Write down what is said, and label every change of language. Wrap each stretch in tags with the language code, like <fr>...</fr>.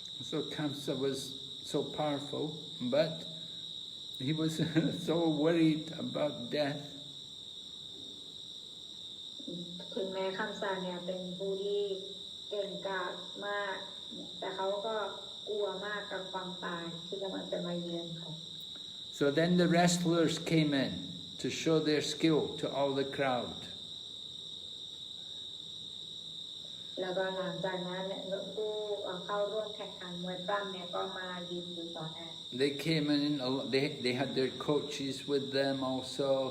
<en>So Kamsa was so powerful, but he was so worried about death.</en> <th>ถึงแม้คำสั่งเนี่ยเป็นผู้ที่เก่งกาจมากแต่เขาก็กลัวมากกับความตายที่กำลังจะมาเยือนเขา</th> <en>So then the wrestlers came in to show their skill to all the crowd.</en> <th>แล้วก็หลังจากนั้นเนี่ยผู้เข้าร่วมแข่งขันมวยปล้ำเนี่ยก็มายืนอยู่ต่อหน้า</th> <en>They came in, they had their coaches with them also.</en>